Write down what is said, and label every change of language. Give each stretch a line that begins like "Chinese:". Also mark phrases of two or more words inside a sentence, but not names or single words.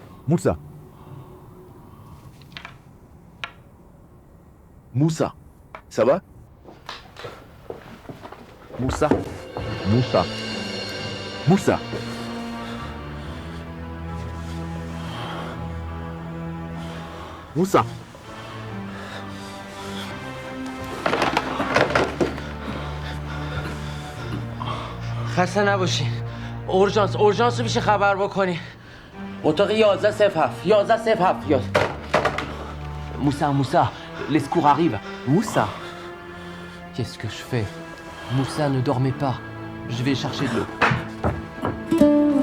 French: Moussa. Moussa. Ça va? Moussa. Moussa. Moussa. Moussa.
Persian: خسته نباشی. اورژانس رو میشه خبر بکنی.
French: اتاق 1107 1107 Moussa, les secours arrivent. Moussa. Qu'est-ce que je fais? Moussa ne dormait pas. Je vais chercher de l'eau.